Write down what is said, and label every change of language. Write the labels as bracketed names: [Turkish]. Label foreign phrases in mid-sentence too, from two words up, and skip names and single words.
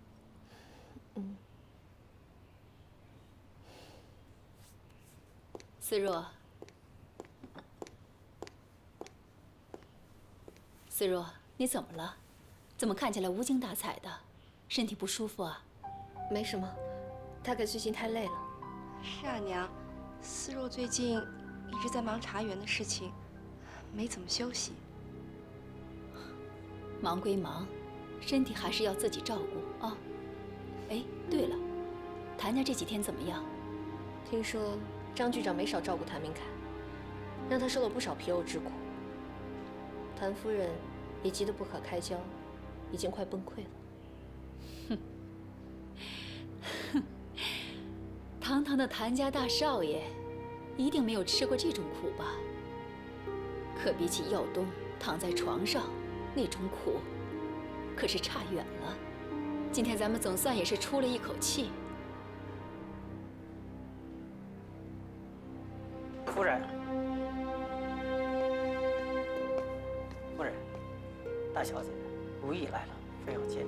[Chinese] 思若，思若，你怎么了？怎么看起来无精打采的？身体不舒服啊？没什么，大概最近太累了。是啊，娘，思若最近一直在忙茶园的事情，没怎麼休息。忙歸忙，身體還是要自己照顧啊。哎，對了，譚家這幾天怎麼樣？聽說張局長沒少照顧譚明凱，讓他受了不少皮肉之苦。譚夫人也急得不可開交，已經快崩潰了。哼，堂堂的譚家大少爺，一定沒有吃過這種苦吧？可比起耀東躺在床上那種苦，可是差遠了。今天咱們總算也是出了一口氣。夫人，夫人，大小姐，如意來了，非要見你。